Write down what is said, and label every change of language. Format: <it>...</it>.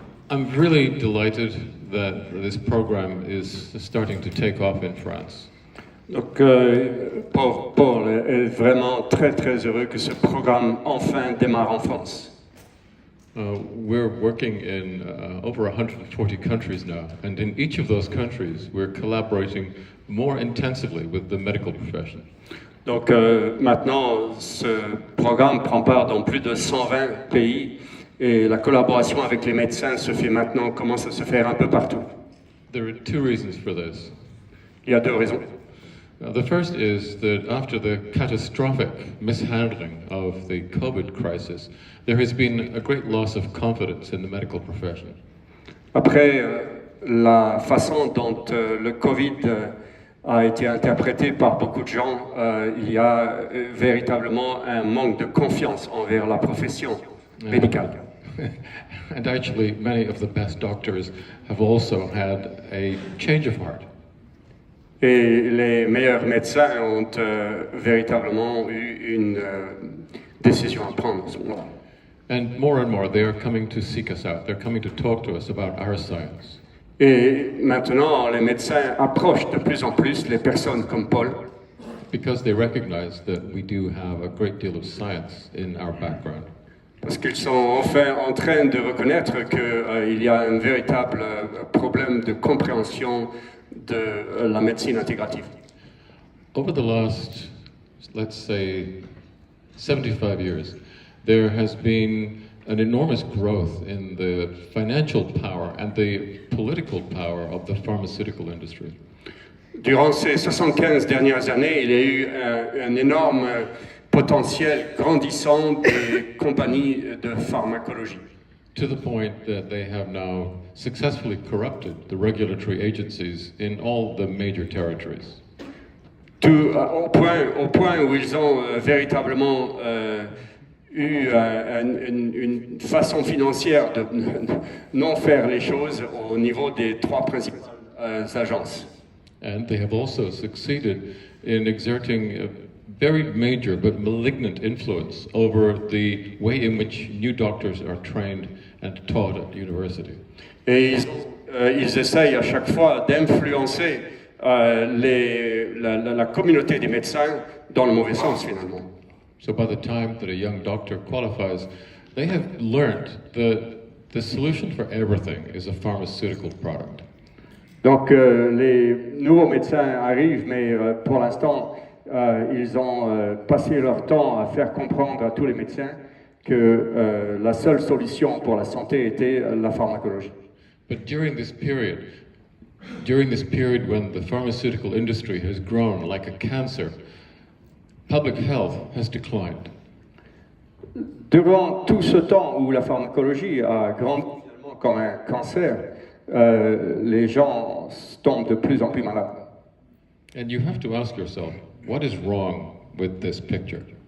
<en>I'm really delighted that this program is starting to take off in France.</en> <fr>Donc, Paul est vraiment très très heureux que ce programme enfin démarre en France.</fr> <en>We're working in over 140 countries now, and in each of those countries we're collaborating more intensively with the medical profession.</en> <fr>Donc maintenant, ce programme prend part dans plus de 120 pays et la collaboration avec les médecins commence à se faire un peu partout.</fr> <en>There are two reasons for this.</en> <fr>Il y a deux raisons.</fr> <en>The first is that after the catastrophic mishandling of the COVID crisis, there has been a great loss of confidence in the medical profession.</en> <fr>Après la façon dont le Covid a été interprété par beaucoup de gens, il y a véritablement un manque de confiance envers la profession médicale.</fr> <en>And actually, many of the best doctors have also had a change of heart.</en> <fr>Et les meilleurs médecins ont véritablement eu une décision à prendre à ce moment-là.</fr> <en>And more, they are coming to seek us out. They're coming to talk to us about our science.</en> <fr>Et maintenant, les médecins approchent de plus en plus les personnes comme Paul.</fr> <en>Because they recognize that we do have a great deal of science in our background.</en> <fr>Parce qu'ils sont enfin en train de reconnaître qu'il y a un véritable problème de compréhension de la médecine intégrative.</fr> <en>Over the last, let's say, 75 years, there has been an enormous growth in the financial power and the political power of the pharmaceutical industry.</en> <fr>Durant ces 75 dernières années, il y a eu un énorme potentiel grandissant des compagnies de pharmacologie.</fr> <en>To the point that they have now successfully corrupted the regulatory agencies in all the major territories.</en> <fr>Au point où ils ont véritablement eu une façon financière de non faire les choses au niveau des trois principales agences.</fr> <en>And they have also succeeded in exerting a very major but malignant influence over the way in which new doctors are trained and taught at university.</en> <fr>Et ils essayent à chaque fois d'influencer la communauté des médecins dans le mauvais sens finalement.</fr> <en>So by the time that a young doctor qualifies, they have learned that the solution for everything is a pharmaceutical product.</en> <fr>Donc les nouveaux médecins arrivent, mais pour l'instant, ils ont passé leur temps à faire comprendre à tous les médecins que la seule solution pour la santé était la pharmacologie.</fr> <en>But during this period when the pharmaceutical industry has grown like a cancer, public health has declined.</en> <fr>Durant tout ce temps où la pharmacologie a grandi comme un cancer, les gens tombent de plus en plus malades.</fr> <en>And you have to ask yourself, what is wrong with this picture?</en>